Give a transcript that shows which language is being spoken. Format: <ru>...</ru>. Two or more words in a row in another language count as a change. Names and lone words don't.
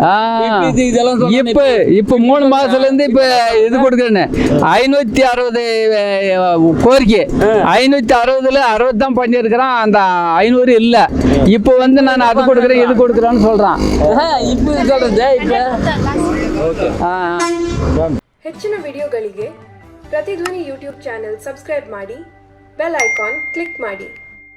<ta>இப்ப 3 மாசத்துல இருந்து இப்ப இது கொடுக்குறேன்னு 560 கோரிக்கை. 560ல 60 தான் பண்ணியிருக்கிறான், அந்த 500 இல்ல. இப்போ வந்து நான் அது கொடுக்குறேன் இது கொடுக்குறேன்னு சொல்றான். இப்ப சொல்றது</ta> <kn>ಹೆಚ್ಚಿನ ವಿಡಿಯೋಗಳಿಗೆ ಪ್ರತಿಧ್ವನಿ ಯೂಟ್ಯೂಬ್</kn> <en>channel subscribe</en> <kn>ಮಾಡಿ,</kn> <en>bell icon click</en> <kn>ಮಾಡಿ.</kn>